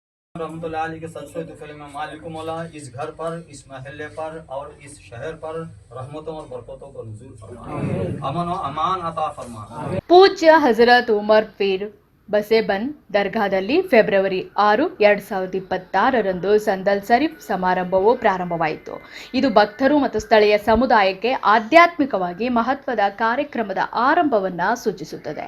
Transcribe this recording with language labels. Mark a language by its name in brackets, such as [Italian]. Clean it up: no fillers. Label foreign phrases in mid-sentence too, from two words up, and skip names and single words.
[Urdu] رحمۃ اللہ علیہ کے صدقے تو فلم مالکم مولا اس گھر پر، اس محلے پر اور اس شہر پر رحمتوں اور برکتوں کا نزول فرما، امن اور امان عطا فرما. [Kannada] ಪೂಜ್ಯ ಹಜರತ್ ಉಮರ್ ಪೀರ್ ಬಸೇಬನ್ ದರ್ಗಾದಲ್ಲಿ ಫೆಬ್ರವರಿ 6, 2026ರಂದು ಸಂದಲ್ ಶರೀಫ್ ಸಮಾರಂಭವು ಪ್ರಾರಂಭವಾಯಿತು. ಇದು ಭಕ್ತರು ಮತ್ತು ಸ್ಥಳೀಯ ಸಮುದಾಯಕ್ಕೆ ಆಧ್ಯಾತ್ಮಿಕವಾಗಿ ಮಹತ್ವದ ಕಾರ್ಯಕ್ರಮದ ಆರಂಭವನ್ನು ಸೂಚಿಸುತ್ತದೆ.